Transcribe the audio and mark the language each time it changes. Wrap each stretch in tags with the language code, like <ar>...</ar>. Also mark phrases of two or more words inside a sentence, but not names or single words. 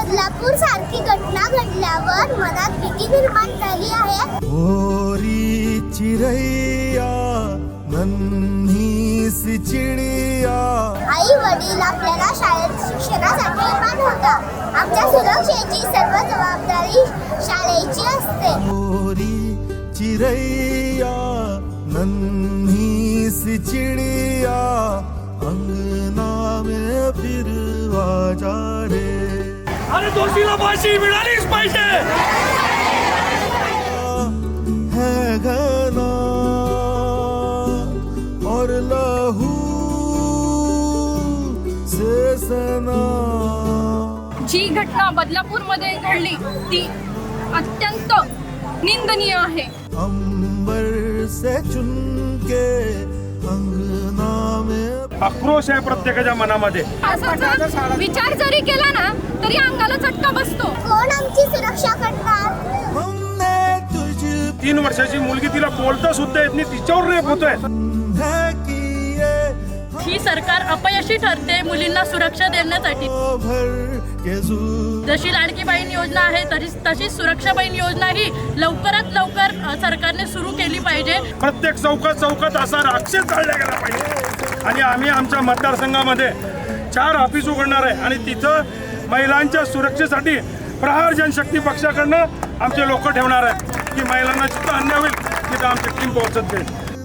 <mr>बदलापूर सारखी घटना घडल्यावर मनात भीती निर्माण झाली आहे।</mr> <hi>होरी चिरैया नन्ही सी चिडिया,</hi> <mr>आई वडील आपल्याला शाळेत शिक्षणासाठी पाठवता, आमच्या सुरक्षेची सर्व जबाबदारी शाळेची असते।</mr> <hi>होरी चिरैया नन्ही सी चिडिया, अंगना में फिरवा जा रे।</hi> <mr>अरे दोषीला फाशी मिळालीच पाहिजे।</mr> <hi>है घना और लहू से सना।</hi> <mr>जी घटना बदलापूरमध्ये घडली ती अत्यंत निंदनीय आहे।</mr> <hi>अंबर से चुनके अंगना में</hi> <mr>आक्रोश आहे प्रत्येकाच्या मनामध्ये। असा विचार जरी केला ना तरी अंगाला चटका बसतो। कोण आमची सुरक्षा करणार?</mr> <hi>हमने तुझ</hi> <mr>3 वर्षाची मुलगी, तिला बोलता सुद्धा येत नाही, तिच्यावर रेप होतोय।</mr> <hi>है किए</hi> <mr>ही सरकार अपयशी ठरते मुलींना सुरक्षा देण्यासाठी।</mr> <hi>भर के जू</hi> <mr>जशी लाडकी बहीण योजना आहे तशी सुरक्षा बहीण योजना ही लवकरात लवकर सरकारने सुरू केली पाहिजे। प्रत्येक चौकात असा राक्षस जाळला गेला पाहिजे। आणि आम्ही आमच्या मतदारसंघामध्ये 4 ऑफिस उघडणार आहे आणि तिथं महिलांच्या सुरक्षेसाठी प्रहार जनशक्ती पक्षाकडनं आमचे लोक ठेवणार आहेत की महिलांना जिथं अन्याय होईल तिथं आमची टीम पोहोचत जाईल।</mr>